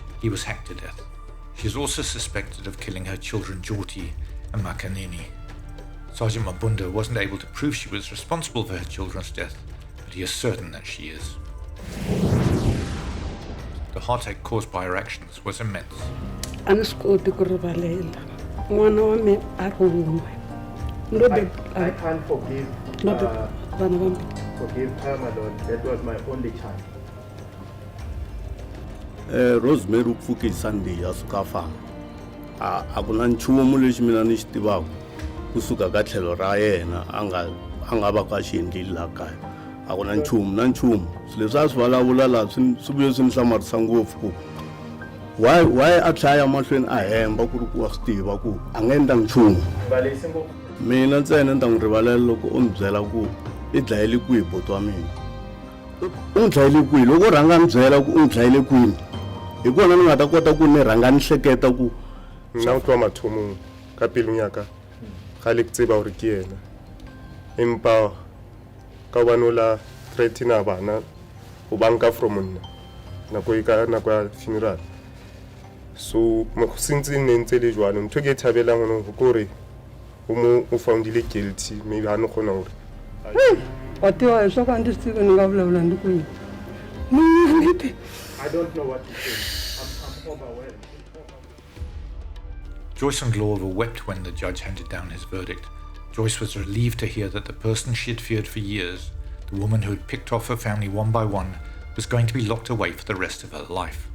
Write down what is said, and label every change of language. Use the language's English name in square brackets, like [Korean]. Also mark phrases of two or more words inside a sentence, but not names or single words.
[English] He was hacked to death. She is also suspected of killing her children Jyoti and Makanini. Sergeant Mabunda wasn't able to prove she was responsible for her children's death, but he is certain that she is. The heartache caused by her actions was immense. [Tsonga] A ni swi koti ku rivalela n'wana wa me a ri wun'we [English] I can't forgive [Tsonga] vana vambirhi [English] forgive her, my lord. That was my only child. [Tsonga] Rosemary u pfuke Sunday ya suka famba a ku na nchumu lexi mina ni xi tivaka kusuka ka tlhelo ra yena a nga va ka xi endlile laha kaya a ku na nchumu swilo leswi a swi vulavula laha swi vuye swi ni hlamarisa ngopfu ku why a tlhaya mahlweni a hemba ku ri ku wa swi tiva ku a nga endla nchumu mina ntsena ni ta n'wi rivalela loko u ni byela ku i dlayile kwihi boti wa mina u n'wi dlayile kwihi loko u rhanga ni byela ku u n'wi dlayile kwini hi kona ni nga ta kota ku ni rhanga ni hleketa ku [Southern Sotho] nna o tloa mathomong ka pelong yaka ga le ke tseba gore ke ena empa ka gobane o la threatina bana o banka from nna nako ya [English] funeral so since [Southern Sotho] e ne ntse le jwalo ntho ke e thabelang gone ke gore o foundile [English] guilty maybe [Southern Sotho] ga ne kgona gore [Tsonga] wa tiva hi swa ku a ndzi swi tivi ni nga vulavula ndi kwini [English] I don't know what to say. I'm overwhelmed. Joyce Ndlovu wept when the judge handed down his verdict. Joyce was relieved to hear that the person she had feared for years, the woman who had picked off her family one by one, was going to be locked away for the rest of her life.